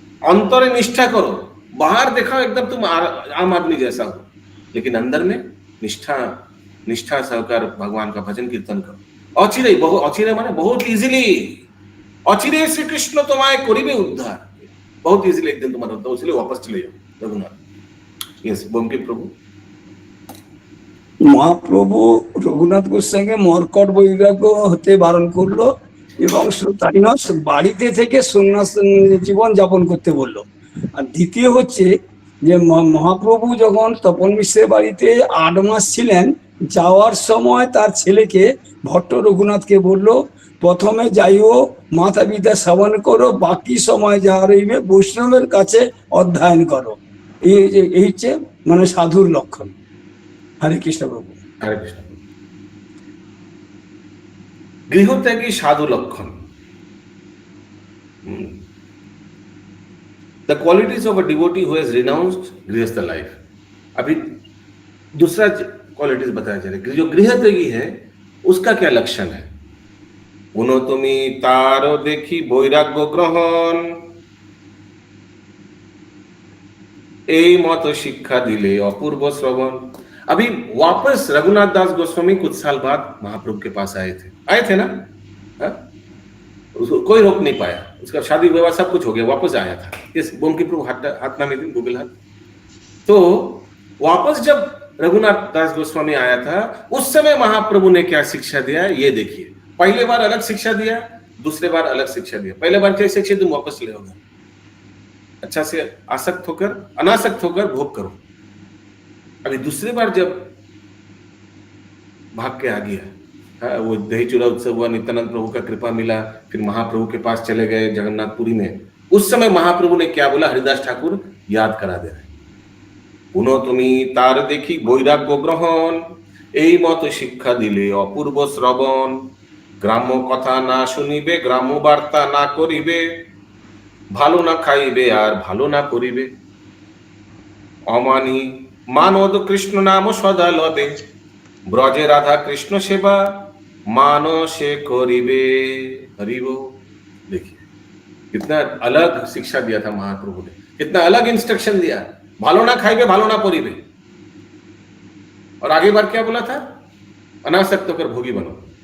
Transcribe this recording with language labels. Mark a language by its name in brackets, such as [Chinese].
[Hindi] अंतरे निष्ठा करो, बाहर देखा एकदम तुम आम आदमी जैसा हो, लेकिन अंदर में निष्ठा सहकार भगवान का भजन कीर्तन करो। अचिरे माने बहुत इजीली, अचिरे श्री कृष्ण तुम्हारे करिबे उद्धार, बहुत इजीली एक दिन तुम्हारा उद्धार, इसलिए वापस चले जाओ रघुनाथ। यस बंकी प्रभु। [Bangla] মহাপ্রভু রঘুনাথ গোস্বামীকে মর্কট বৈরাগ্য হতে বারণ করলো এবং তাই নয় বাড়িতে থেকে সন্ন্যাস জীবন যাপন করতে বললো। আর দ্বিতীয় হচ্ছে যে মহাপ্রভু যখন তপন মিশ্রের বাড়িতে 8 মাস ছিলেন, যাওয়ার সময় তার ছেলেকে ভট্ট রঘুনাথকে বললো প্রথমে যাইও মাতা পিতা শ্রবণ করো, বাকি সময় যা রইবে বৈষ্ণবের কাছে অধ্যয়ন করো। এই হচ্ছে মানে সাধুর লক্ষণ। [Hindi] हरे कृष्ण प्रभु। हरे कृष्ण। गृहत्यागी साधु लक्षण। [English] The qualities of a devotee who has renounced grihastha life। [Hindi] अभी दूसरा क्वालिटीज बताया जा रहा है, जो गृहत्यागी है उसका क्या लक्षण है। [Bangla] उनो तुमी तारो देखी বৈরাগ্য গ্রহণ, এই মত শিক্ষা দিলে অপূর্ব শ্রবণ। [Hindi] अभी वापस रघुनाथ दास गोस्वामी कुछ साल बाद महाप्रभु के पास आए थे ना, उसको कोई रोक नहीं पाया, उसका शादी विवाह सब कुछ हो गया, वापस आया था। इस बोमकी प्रभु हाथ में गूगल हाथ। तो वापस जब रघुनाथ दास गोस्वामी आया था, उस समय महाप्रभु ने क्या शिक्षा दिया ये देखिए। पहले बार अलग शिक्षा दिया, दूसरे बार अलग शिक्षा दिया। पहले बार क्या शिक्षा, तुम वापस ले आओगे, अच्छा से आसक्त होकर अनासक्त होकर भोग करो। अभी दूसरी बार जब भाग के आ गया, वो दही चूड़ा उत्सव हुआ, नित्यानंद प्रभु का कृपा मिला, फिर महाप्रभु के पास चले गए जगन्नाथपुरी में। उस समय महाप्रभु ने क्या बोला, हरिदास ठाकुर याद करा दे रहे, [Bangla] पुनः तुम्ही तार देखी বৈরাগ্য গ্রহণ, এই মত শিক্ষা দিলে অপূর্ব শ্রবণ, গ্রাম্য কথা না শুনিবে, গ্রাম্য বার্তা না করিবে, ভালো না খাইবে আর ভালো না করিবে, অমানি মানদ কৃষ্ণ নাম সদা লবে, ব্রজে রাধা কৃষ্ণ সেবা मानसे करिबे। [Hindi] हरि बोल। देखिए कितना अलग शिक्षा दिया था महाप्रभु ने, कितना अलग इंस्ट्रक्शन दिया, [Bangla] भालो ना खाइबे भालो ना परीबे। [Hindi] और आगे बार क्या बोला था, अनासक्त होकर भोगी बनो।